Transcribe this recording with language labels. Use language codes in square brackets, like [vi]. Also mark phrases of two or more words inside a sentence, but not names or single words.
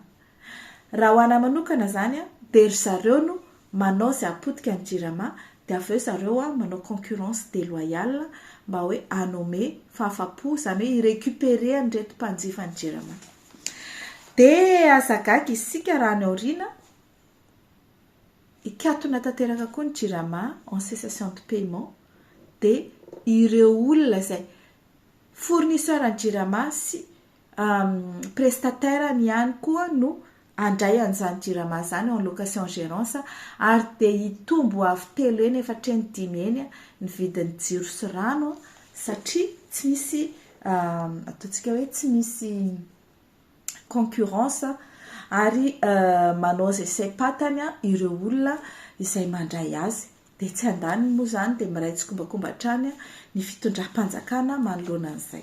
[mg] Raha ho ana manokana zany dia ry zareo no manao izay apotika ny jirama dia avy eo zareo manao [fr] concurrence déloyale [mg] mba hoe anome fahafapo zany hoe irécupérer an'ireto mpanjifa ny jirama. Dia azagaga isika raha ny aoriana ikatona tanteraka koa ny jirama [fr] en cessation de paiement [mg] dia ireo olona izay fournisseur ny jirama sy prestatairany ihany koa no andray an'izany jirama zany [fr] en location gérance [mg] ary dia hitombo avy telo eny efatra eny dimy eny ny vidin'ny jiro sy rano satria tsy misy ataontsika hoe tsy misy concurrence ary manao zay saim-patany ireo olona izay mandray azy dia tsy andaniny moa zany dia miray tsikombakomba hatrany ny fitondram-panjakana manoloana an'izay.